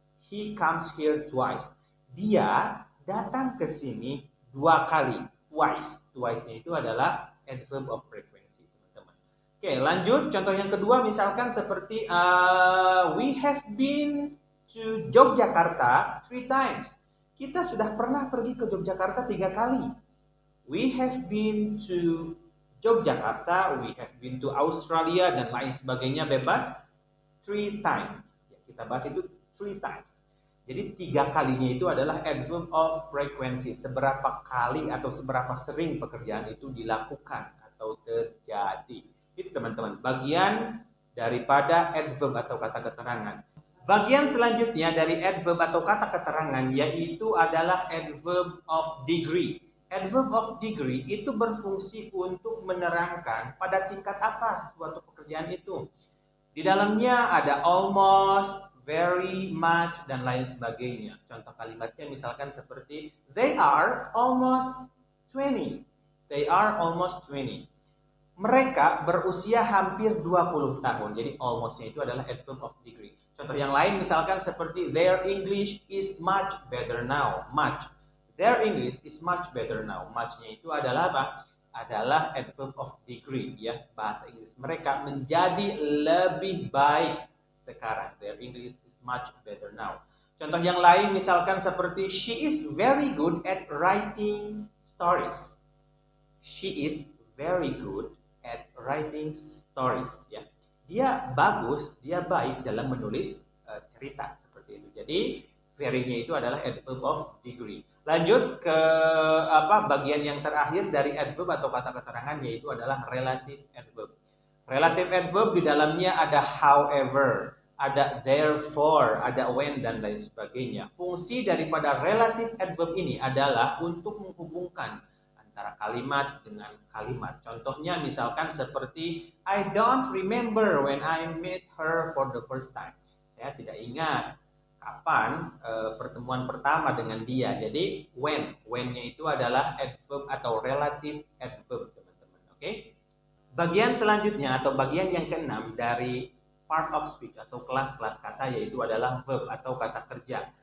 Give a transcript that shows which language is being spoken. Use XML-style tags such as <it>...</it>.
<en>He comes here twice.</en> <id>Dia datang ke sini 2 kali. Twice. Twice-nya itu adalah adverb of frequency, teman-teman. Oke, lanjut. Contoh yang kedua misalkan seperti</id> <en>we have been to Yogyakarta 3 times.</en> <id>Kita sudah pernah pergi ke Yogyakarta 3 kali.</id> <en>We have been to Yogyakarta, we have been to Australia</en> <id>dan lain sebagainya bebas</id> <en>3 times.</en> <id>Ya, kita bahas itu 3 times. Jadi 3 kalinya itu adalah adverb of frequency. Seberapa kali atau seberapa sering pekerjaan itu dilakukan atau terjadi. Itu teman-teman, bagian daripada adverb atau kata keterangan. Bagian selanjutnya dari adverb atau kata keterangan yaitu adalah adverb of degree. Adverb of degree itu berfungsi untuk menerangkan pada tingkat apa suatu pekerjaan itu. Di dalamnya ada almost, very much, dan lain sebagainya. Contoh kalimatnya misalkan seperti</id> <en>they are almost 20. They are almost 20.</en> <id>Mereka berusia hampir 20 tahun. Jadi almost-nya itu adalah adverb of degree. Contoh yang lain misalkan seperti</id> <en>their English is much better now. Much. Their English is much better now.</en> <id>Much-nya itu adalah apa? Adalah adverb of degree ya, bahasa Inggris mereka menjadi lebih baik sekarang.</id> <en>Their English is much better now.</en> <id>Contoh yang lain misalkan seperti</id> <en>she is very good at writing stories. She is very good at writing stories ya.</en> <id>Dia bagus, dia baik dalam menulis cerita seperti itu. Jadi very-nya itu adalah adverb of degree. Lanjut ke bagian yang terakhir dari adverb atau kata keterangan yaitu adalah relative adverb. Relative adverb di dalamnya ada however, ada therefore, ada when dan lain sebagainya. Fungsi daripada relative adverb ini adalah untuk menghubungkan antara kalimat dengan kalimat. Contohnya misalkan seperti</id> <en>I don't remember when I met her for the first time.</en> <id>Saya tidak ingat kapan pertemuan pertama dengan dia. Jadi when-nya itu adalah adverb atau relative adverb, teman-teman. Oke? Bagian selanjutnya atau bagian yang keenam dari part of speech atau kelas-kelas kata yaitu adalah verb atau kata kerja.</id>